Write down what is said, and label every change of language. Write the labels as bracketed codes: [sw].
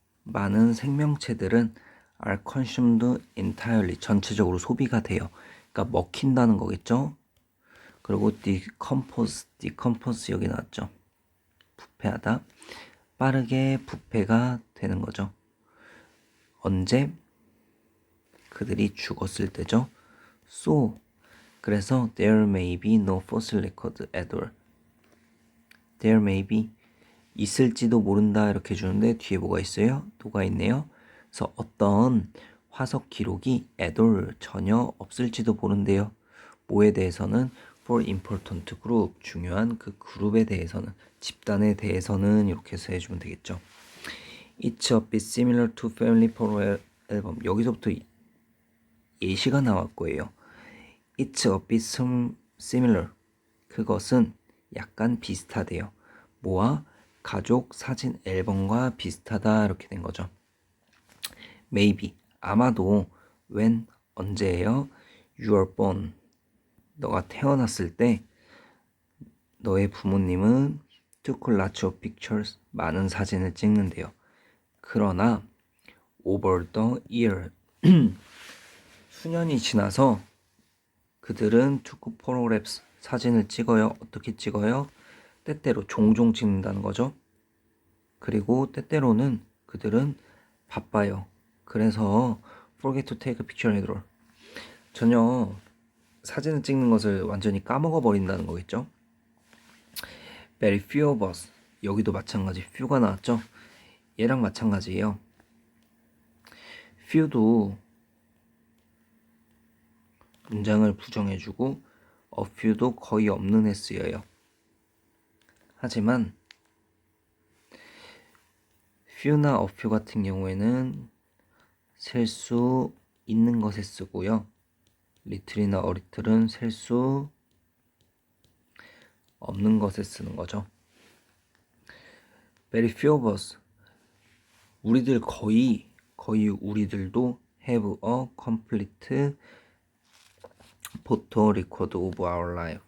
[ko] 많은 생명체들은 [en] are consumed entirely. [ko] 전체적으로 소비가 돼요. 그러니까 먹힌다는 거겠죠. 그리고 decompose 여기 나왔죠. 부패하다. 빠르게 부패가 되는 거죠. 언제? 그들이 죽었을 때죠. So. 그래서 [en] there may be no fossil record at all. There may be. [ko] 있을지도 모른다 이렇게 주는데 뒤에 뭐가 있어요? 도가 있네요. 그래서 어떤 화석 기록이 애돌 전혀 없을지도 모른대요. 뭐에 대해서는 [en] for important group [ko] 중요한 그 그룹에 대해서는 집단에 대해서는 이렇게 해서 해주면 되겠죠. [en] It's a bit similar to family photo album. [ko] 여기서부터 예시가 나올 거예요. [en] It's a bit similar. [ko] 그것은 약간 비슷하대요. 뭐와? 가족 사진 앨범과 비슷하다 이렇게 된 거죠. Maybe 아마도 when 언제예요? [en] You are born [ko] 너가 태어났을 때 너의 부모님은 [en] took lots of pictures [ko] 많은 사진을 찍는데요. 그러나 [en] over the year [ko] 수년이 지나서 그들은 [en] took photographs [ko] 사진을 찍어요. 어떻게 찍어요? 때때로 종종 찍는다는 거죠. 그리고 때때로는 그들은 바빠요. [en] 그래서 forget to take a picture at all. [ko] 전혀 사진을 찍는 것을 완전히 까먹어 버린다는 거겠죠. [en] Very few of us. [ko] 여기도 마찬가지 few가 나왔죠. 얘랑 마찬가지예요. few도 문장을 부정해주고 a few도 거의 없는 애 쓰여요. 하지만 few나 a few 같은 경우에는 셀 수 있는 것에 쓰고요. little이나 a little은 셀 수 없는 것에 쓰는 거죠. [en] Very few of us. [ko] 우리들 거의 우리들도 [en] have a complete photo record of our life.